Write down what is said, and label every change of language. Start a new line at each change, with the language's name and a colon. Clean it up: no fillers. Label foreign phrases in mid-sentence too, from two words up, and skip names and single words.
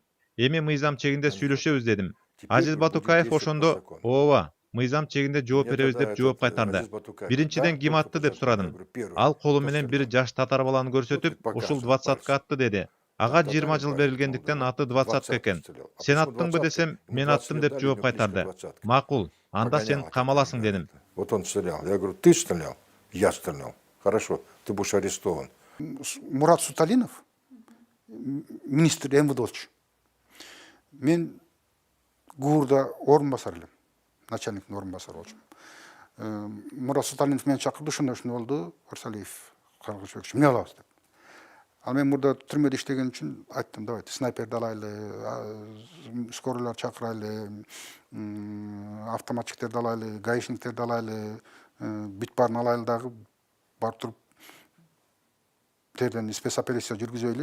Kyrgyz: Эми мыйзам чегинде сүйлөшөбүз дедим. Азиз Батукаев ошондо, ооба, мыйзам чегинде жооп беребиз деп жооп кайтарды. Биринчиден ким атты деп сурадым. Ал колу менен бир жаш татар баланы көрсөтүп, ушул 20-ка атты деди. Ага 20 жыл берилгендиктен аты 20-ка экен. Сен аттыңбы десем, мен аттым деп жооп кайтарды. Макул, анда сен камаласың дедим.
Russian: Вот он стрелял. Я говорю, ты стрелял? Я стрелял. Хорошо, ты будешь арестован. Мурат Суталинов, министр МВД.
Kyrgyz: Мен ГУРда орун басар элем. Начальниктин орун басары болчумун. Мурат Суталинов мени чакырды, ошондо болду. Арсалиев, Каргышбек, эмне кылабыз деп. Ал мен мурда түрмөдө иштеген үчүн айттым, давайте снайперди алайлы, скорыйлар чакырайлы, автоматчиктерди алайлы, гаишниктерди алайлы, бүт баарын алайлы дагы барып туруп терден спецоперация жүргүзөйлү.